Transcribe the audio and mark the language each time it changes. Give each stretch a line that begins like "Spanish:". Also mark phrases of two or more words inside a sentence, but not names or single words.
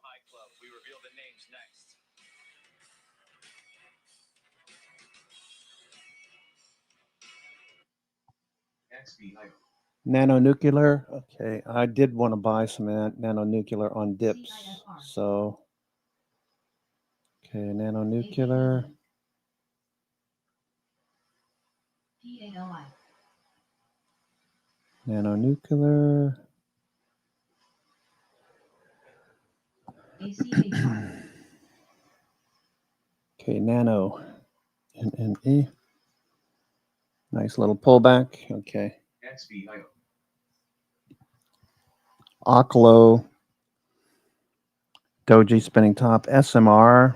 English: Nanonuclear. Okay, I did want to buy some nanonuclear on dips. So, okay, nanonuclear. PALI. Nanonuclear. ACHR. Okay, nano. NNE. Nice little pullback. Okay. Oklo. Doji spinning top. SMR.